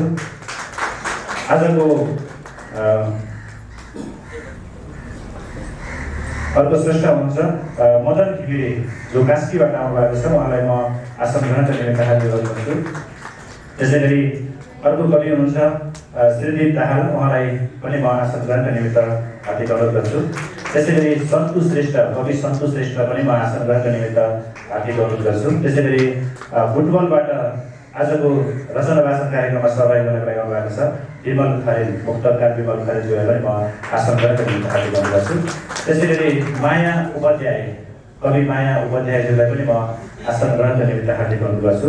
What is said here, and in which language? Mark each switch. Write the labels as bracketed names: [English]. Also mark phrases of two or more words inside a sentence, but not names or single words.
[Nepali] आजको अर्को श्रेष्ठ हुनुहुन्छ मदन घिमिरे जो कास्कीबाट आउनुभएको छ। उहाँलाई म आसन ग्रहणका निमित्त हार्दिक अनुरोध गर्छु। त्यसै गरी अर्को कवि हुनुहुन्छ श्रीदीप दाहाल। उहाँलाई पनि म आसन ग्रहणका निमित्त हार्दिक अनुरोध गर्छु। त्यसै गरी सन्तु श्रेष्ठ कवि सन्तु श्रेष्ठलाई पनि म आसन ग्रहणका निमित्त हार्दिक अनुरोध गर्छु। त्यसै गरी फुटबलबाट आजको रचना वाचन कार्यक्रममा सहभागी गर्नको लागि आउनुभएको छ विमल खरेल, मुक्तकार विमल खरेलज्यूलाई पनि म आसन ग्रहणका निमित्त हार्दिक अनुरोध गर्छु। त्यसै गरी माया उपाध्याय कवि माया उपाध्यायज्यूलाई पनि म आसन ग्रहणका निमित्त हार्दिक अनुरोध गर्छु।